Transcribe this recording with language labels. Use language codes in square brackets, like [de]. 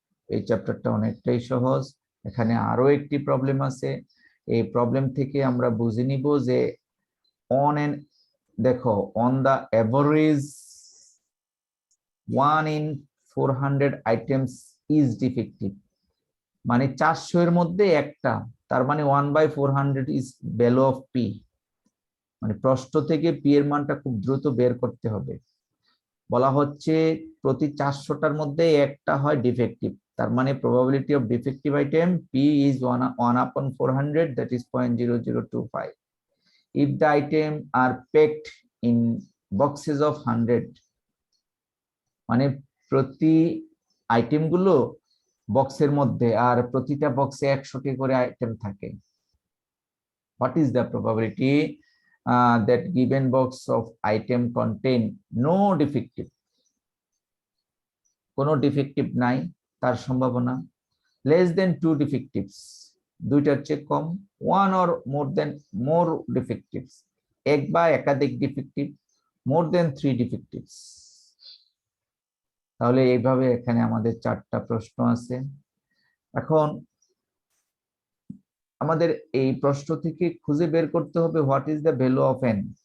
[bn] এই চ্যাপ্টারটা অনেকটাই সহজ। এখানে আরো একটি প্রবলেম আছে, এই প্রবলেম থেকে আমরা বুঝে নিব যে দেখো [en] on the average 1 in 400 items is defective, [bn] মানে 400 এর মধ্যে একটা, তার মানে 1/400 [en] Is value of P. [bn] মানে প্রশ্ন থেকে পি এর মানটা খুব দ্রুত বের করতে হবে। বলা হচ্ছে প্রতি 400টার মধ্যে একটা হয় ডিফেক্টিভ, তার মানে [en] Probability of defective item P is 1/400, that is 0.0025. if the item are packed in boxes of 100, [bn] মানে প্রতি আইটেম গুলো বক্সের মধ্যে আর প্রতিটা বক্সে 100টি করে আইটেম থাকে, [en] what is the probability that given box of item contain no defective, [bn] কোনো ডিফেক্টিভ নাই তার সম্ভাবনা। [en] less than 2 defectives, [bn] দুইটার চেয়ে কম, [en] 1 or more defectives, [bn] এক বা একাধিক ডিফেক্টিভ, [en] more than 3 defectives। [bn] তাহলে এইভাবে এখানে আমাদের 4টা প্রশ্ন আছে। এখন আমাদের এই প্রশ্ন থেকে খুঁজে বের করতে হবে [en] What is the value of n।